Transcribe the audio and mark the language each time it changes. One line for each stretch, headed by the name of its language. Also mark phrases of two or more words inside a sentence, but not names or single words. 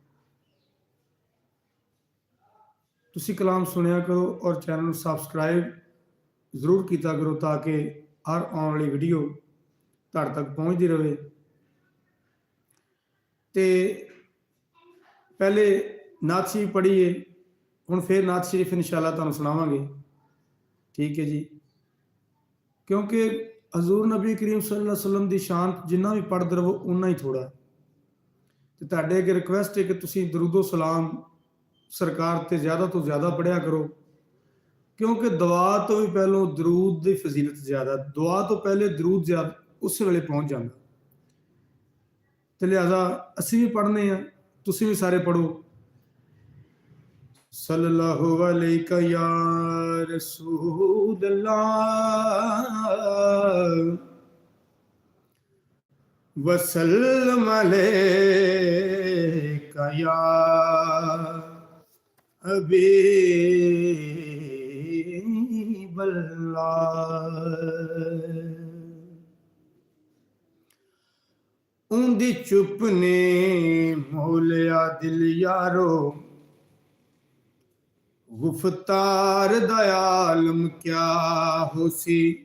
Punjabi: ਤੁਸੀਂ ਕਲਾਮ ਸੁਣਿਆ ਕਰੋ ਔਰ ਚੈਨਲ ਨੂੰ ਸਬਸਕ੍ਰਾइब ਜ਼ਰੂਰ ਕੀਤਾ ਕਰੋ ਤਾਂ ਕਿ ਹਰ ਆਉਣ ਵਾਲੀ ਵੀਡੀਓ ਤੁਹਾਡੇ ਤੱਕ ਪਹੁੰਚਦੀ ਰਹੇ। ਤੇ ਪਹਿਲੇ ਨਾਤ ਸ਼ਰੀਫ ਪੜ੍ਹੀਏ, ਹੁਣ ਫਿਰ ਨਾਤ ਸ਼ਰੀਫ ਇਨਸ਼ਾਅੱਲਾ ਤੁਹਾਨੂੰ ਸੁਣਾਵਾਂਗੇ। ਠੀਕ ਹੈ ਜੀ, ਕਿਉਂਕਿ ਹਜ਼ੂਰ ਨਬੀ ਕਰੀਮ
Arabic: صلى الله عليه وسلم
Punjabi: ਦੀ ਸ਼ਾਨ ਜਿੰਨਾ ਵੀ ਪੜ੍ਹਦੇ ਰਹੋ ਉਨਾ ਹੀ ਥੋੜਾ। ਤੇ ਤੁਹਾਡੇ ਅੱਗੇ ਰਿਕੁਐਸਟ ਹੈ ਕਿ ਤੁਸੀਂ ਦਰੂਦੋ ਸਲਾਮ ਸਰਕਾਰ ਤੇ ਜ਼ਿਆਦਾ ਤੋਂ ਜ਼ਿਆਦਾ ਪੜਿਆ ਕਰੋ, ਕਿਉਂਕਿ ਦੁਆ ਤੋਂ ਵੀ ਪਹਿਲਾਂ ਦਰੂਦ ਦੀ ਫਜ਼ੀਲਤ ਜ਼ਿਆਦਾ, ਦੁਆ ਤੋਂ ਪਹਿਲੇ ਦਰੂਦ ਜ਼ਿਆਦਾ ਉਸ ਵੇਲੇ ਪਹੁੰਚ ਜਾਂਦਾ। ਤੇ ਲਿਹਾਜ਼ਾ ਅਸੀਂ ਵੀ ਪੜ੍ਹਨੇ ਆ, ਤੁਸੀਂ ਵੀ ਸਾਰੇ ਪੜੋ।
Arabic: صلى الله عليك يا رسول الله وسلم عليك يا حبيب الله.
Saraiki: اوندی چپ نے مولیا دل یارو، گفتار دا عالم کیا ہوسی.